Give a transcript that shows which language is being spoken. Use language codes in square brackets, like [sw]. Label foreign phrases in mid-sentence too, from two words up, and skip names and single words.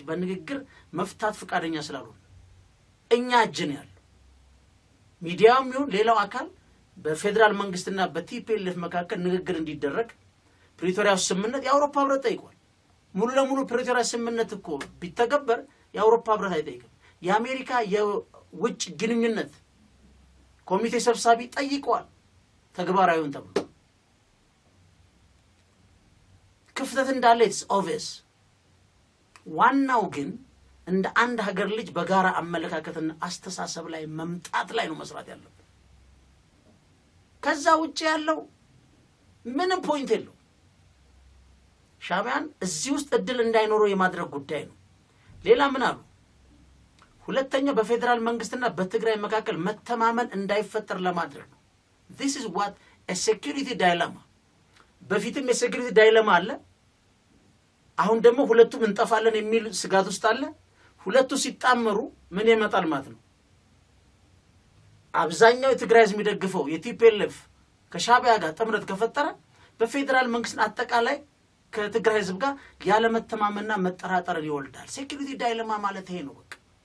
[am] በንግግር መፍታት ፈቃደኛ ስላልሆነ እኛ እጅን ያለው ሚዲያውም ይሁን ሌላው አካል በፌደራል መንግስትና በቲፒኤልኤፍ መካከል ንግግር እንዲደረግ ፕሪቶሪያው ስምምነት የአውሮፓ ህብረት ጠይቋል። ሙሉ ለሙሉ ፕሪቶሪያ ስምምነት እኮ ቢተገበር የአውሮፓ ህብረት አይጠይቅም። የአሜሪካ የውጭ ግንኙነት ኮሚቴ ሰብሳቢ ጠይቀዋል ተግባራዊውን ተብሎ ክፍተት እንዳለ [en] it's obvious። [am] ዋናው ግን እንደ አንድ ሀገር ልጅ በጋራ አመለካከትና አስተሳሰብ ላይ መምጣት ላይ ነው መስራት ያለበት። ከዛ ውጪ ያለው ምንም ፖይንት የለው። ሻዕቢያን እዚህ ውስጥ እድል እንዳይኖረው የማድረግ ጉዳይ ነው። ሌላ ምን አሉ? ሁለተኛ በፌደራል መንግስትና በትግራይ መካከል መተማመን እንዳይፈጠር ለማድረግ ነው። [en] this is what a security dilemma። [am] በፊትም [en] security dilemma [am] አለ። አሁን ደግሞ ሁለቱም እንጠፋለን የሚል ስጋት ውስጥ አለ። ሁለቱ ሲጣመሩ ምን ይመጣል ማለት ነው? አብዛኛው የትግራይ ህዝብ የሚደግፈው የቲፒኤልኤፍ ከሻዕቢያ ጋር ጥምረት ከፈጠረ በፌደራል መንግስት አጠቃላይ ከትግራይ ህዝብ ጋር ያለ መተማመንና መጠራጠርን ይወልዳል። [en] security dilemma [am] ማለት ይሄ ነው። በቃ